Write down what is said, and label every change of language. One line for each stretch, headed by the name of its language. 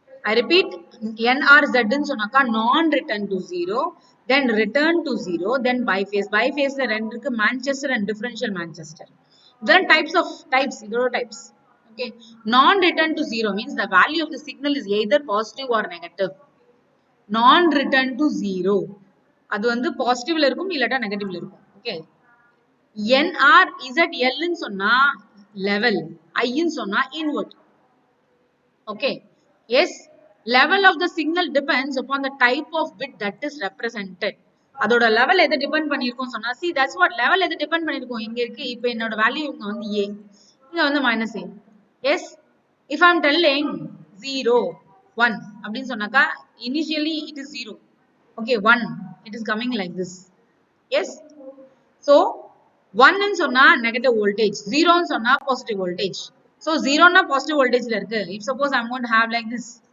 English: I repeat, NRZ
Tamil: ன்னு சொன்னாக்கா
English: non return to zero, then return to zero, then biphase.
Tamil: Biphase ல ரெண்டு இருக்கு, Manchester and differential Manchester. Then types, இதோட types.
English: Okay, non return to zero means the value of the signal is either positive or negative.
Tamil: Non return to zero, அது வந்து பாசிட்டிவ்ல இருக்கும் இல்லாட்டா நெகட்டிவ்ல இருக்கும். Okay, NR ZL ன்னு சொன்னா level, I ன்னு சொன்னா invert.
English: Okay, yes, level of the signal depends upon the type of bit that is represented.
Tamil: அதோட level எதை depend பண்ணிருக்கும் சொன்னா, see that's what level எதை depend பண்ணிருக்கும். இங்க இருக்கு, இப்போ என்னோட value இங்க வந்து A, இங்க வந்து minus A.
English: Yes, if I am telling 0 1
Tamil: அப்படின்னு சொன்னாக்கா
English: initially it is 0. Okay, 1 it is coming like this. Yes, so 1 ன்னு சொன்னா negative voltage, 0 ன்னு சொன்னா positive voltage. So 0
Tamil: னா positive voltage ல இருக்கு.
English: If suppose I'm going to have like this.